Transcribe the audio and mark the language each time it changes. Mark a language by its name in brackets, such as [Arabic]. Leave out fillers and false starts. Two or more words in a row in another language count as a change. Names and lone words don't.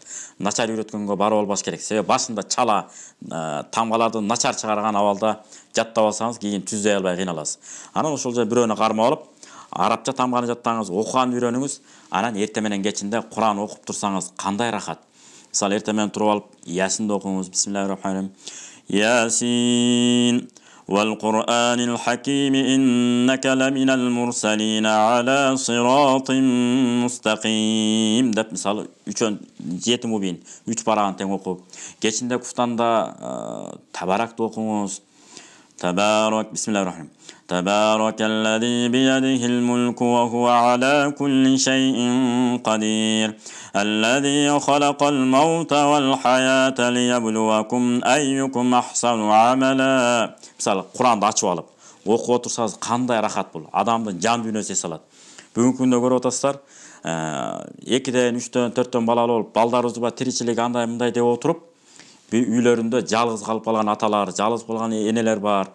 [Kyrgyz] Начар үйрөткөнгө барып албаш керек. Себеби башында чала тамгаларды начар чыгарган абалда жаттап алсаңыз, кийин түздөй албай кыйналасыз. Анан ошол жерде бирөөнү кармап алып, арабча тамганы жаттаңыз, окуганды үйрөнүңүз, анан эрте менен кечинде Куран окуп турсаңыз кандай рахат. Мисалы эрте менен туруп алып, Ясинди окуңуз. [Arabic] بسم الله الرحمن الرحيم. [Kyrgyz] Ясин [Arabic] والقرآن الحكيم إنك لمن المرسلين على صراط مستقيم [Kyrgyz] деп мисалы 7 мубин 3 парагын тең окуп, кечинде куфтанда табаракты окуңуз. [Arabic] تبارك، بسم الله الرحمن الرحيم. تبارك الذي بيده الملك وهو على كل شيء قدير. الذي خلق الموت والحياة ليبلوكم أيكم أحسن عملا. [Kyrgyz] Мисалы Куранды ачып алып, окуп отурсаңыз кандай рахат бул. Адамдын жан дүйнөсү эс алат. Бүгүнкү күндө көрүп атасыздар, 2ден, 3дөн, 4дөн балалы болуп, балдарыбызды ба тиричилик андай мындай деп отуруп, үйлөрүндө жалгыз калып калган аталар, жалгыз калган энелер бар.